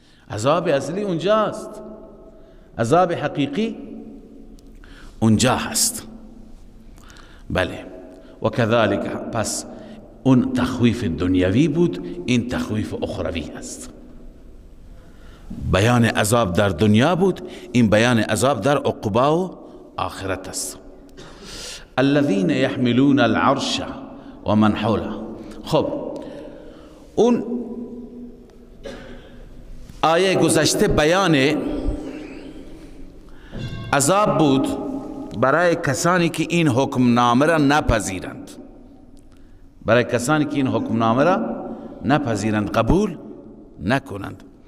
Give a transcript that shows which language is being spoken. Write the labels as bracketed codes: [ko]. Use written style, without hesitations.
[fa] عذاب اصلی اونجاست، عذاب حقیقی اونجا هست. بله. و کذالک، پس اون تخویف دنیوی بود، این تخویف اخروی است. بیان عذاب در دنیا بود، این بیان عذاب در عقبا و آخرت است. [ar] الذين يحملون العرش ومن حوله. [fa] خب اون آیه گذشته بیان عذاب بود برای کسانی که این حکمنامه را نپذیرند، برای کسانی که این حکمنامه را نپذیرند، قبول نکنند.